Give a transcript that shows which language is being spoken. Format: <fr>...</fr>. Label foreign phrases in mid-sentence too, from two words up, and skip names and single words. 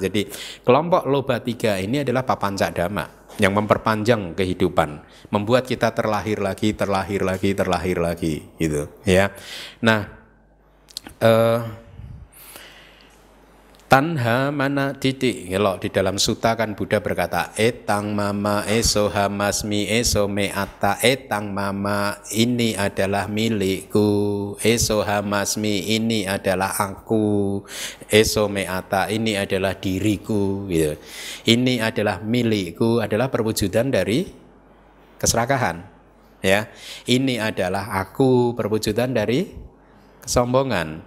<id>Jadi kelompok loba 3 ini adalah</id> <pi>papanca dhamma</pi> <id>yang memperpanjang kehidupan, membuat kita terlahir lagi gitu ya.</id> <pi>Nah, tanha mana titik.</pi> <id>Kalau di dalam sutta kan Buddha berkata</id> <pi>etang mama eso hamasmi eso meata, etang mama</pi> <id>ini adalah milikku,</id> <pi>eso hamasmi</pi> <id>ini adalah aku,</id> <pi>eso meata</pi> <id>ini adalah diriku gitu. Ini adalah milikku adalah perwujudan dari keserakahan ya. Ini adalah aku, perwujudan dari kesombongan.</id>